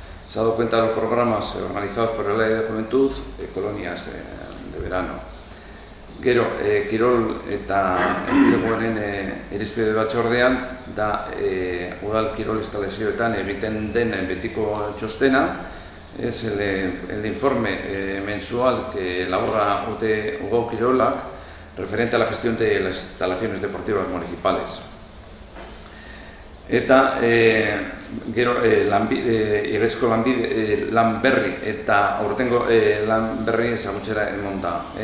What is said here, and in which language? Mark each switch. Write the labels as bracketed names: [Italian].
[Spanish] Se ha dado cuenta de los programas organizados por el área de juventud, colonias de verano. [Basque] Gero, kirol eta enpleguaren irizpide batzordean da udal kirol instalazioetan egiten den betiko txostena. [Spanish] Es el informe mensual que elabora UT Ugao Kirolak referente a la gestión de las instalaciones deportivas municipales. [Basque] Eta gero igezko lan berri eta aurtengo lan berri ezagutzera emon da.